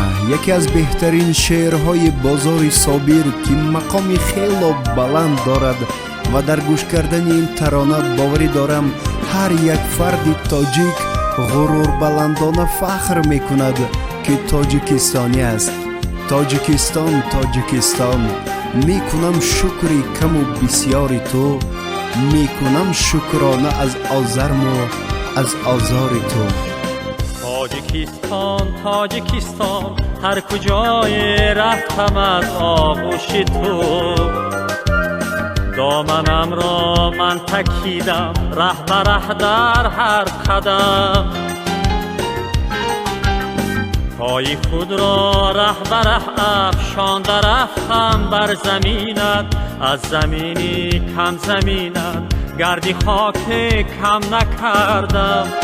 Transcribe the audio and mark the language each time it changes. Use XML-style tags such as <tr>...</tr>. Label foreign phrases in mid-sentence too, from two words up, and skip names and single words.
<tg>Яке аз беҳтарин шеърҳои бозори Собир ки мақоми хело баланд дорад ва дар гӯш кардани ин тарона боварӣ дорам ҳар як фарди тоҷик ғурурбаландона фахр мекунад ки тоҷикистонӣ аст. Тоҷикистон, Тоҷикистон, мекунам шукри каму бисьёри ту, мекунам шукрона аз озарму аз озори ту.</tg> <fa>تاجیکستان تاجیکستان هر کجای رفتم از آغوش تو دامنم را من تکیدم ره به ره در هر قدم پای خود را ره به ره افشانده رفتم بر زمینت از زمینی کم زمینت گردی خاک کم نکردم</fa>